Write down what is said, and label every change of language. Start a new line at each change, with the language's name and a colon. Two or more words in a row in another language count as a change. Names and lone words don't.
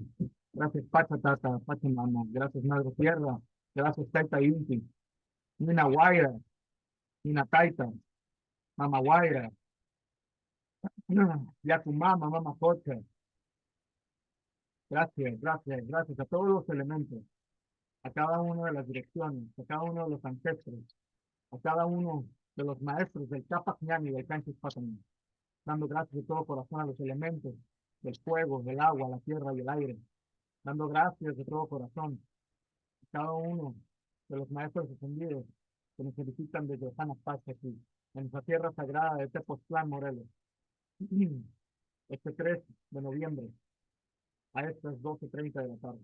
Spanish: Gracias, Pachatata, Pachamama, gracias, Madre Tierra, gracias, Taita Inti, Nina Guaira, Nina Taita, Mama Guaira, ya tu Mama Cocha. Gracias, gracias, gracias a todos los elementos, a cada una de las direcciones, a cada uno de los ancestros, a cada uno de los maestros del Capac y del Canchis Patamín, dando gracias de todo corazón a los elementos del fuego, del agua, la tierra y el aire, dando gracias de todo corazón a cada uno de los maestros ascendidos que nos felicitan desde Sana Paz aquí, en nuestra tierra sagrada de Tepoztlán, Morelos, este 3 de noviembre, a estas 12:30 de la tarde.